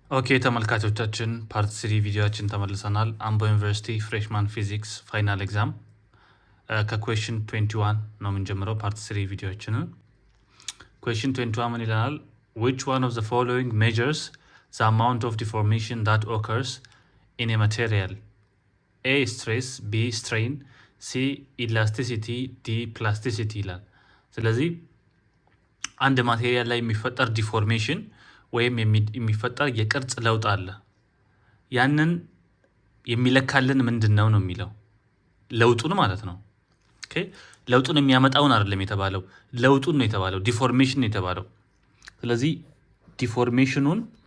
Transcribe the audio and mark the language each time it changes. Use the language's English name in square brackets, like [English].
[Amharic] ኦኬ ተመልካቾቻችን ፓርት 3 ቪዲዮአችን ተመልሰናል። አምቦ ዩኒቨርሲቲ ፍሬሽማን ፊዚክስ ፋይናል ኤግዛም ከኩዌሽን 21 ነው የምንጀምረው ፓርት 3 ቪዲዮአችንን። ኩዌሽን 21 ምን ይለናል? [English] which one of the following measures the amount of deformation that occurs in a material? A stress, B strain, C elasticity, D plasticity [Amharic] ይላል። ስለዚህ አንድ ማቴሪያል ላይ የሚፈጠር ዲፎርሜሽን ወይም የሚፈጠር የቅርጽ ለውጥ አለ። ያንን የሚለካልን ምንድነው ነው የሚለው ለውጡን ማለት ነው። ኦኬ ለውጡን የሚያመጣውን አይደለም የተባለው ለውጡን ነው የተባለው ዲፎርሜሽን ነው የተባለው። ስለዚህ ዲፎርሜሽኑን